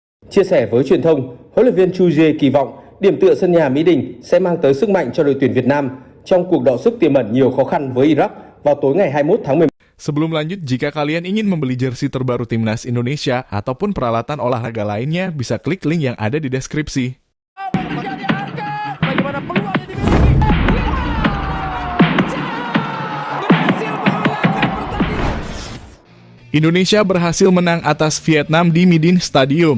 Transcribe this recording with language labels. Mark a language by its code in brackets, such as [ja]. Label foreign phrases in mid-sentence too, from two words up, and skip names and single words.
[vi] Chia sẻ với truyền thông, huấn luyện viên Chu Jae kỳ vọng điểm tựa sân nhà Mỹ Đình sẽ mang tới sức mạnh cho đội tuyển Việt Nam trong cuộc đọ sức tiềm ẩn nhiều khó khăn với Iraq vào tối ngày 21 tháng 11. [id] Sebelum lanjut, jika kalian ingin membeli jersey terbaru Timnas Indonesia ataupun peralatan olahraga lainnya, bisa klik link yang ada di deskripsi. Bagaimana peluangnya dimiliki? Indonesia berhasil menang atas Vietnam di Midin Stadium.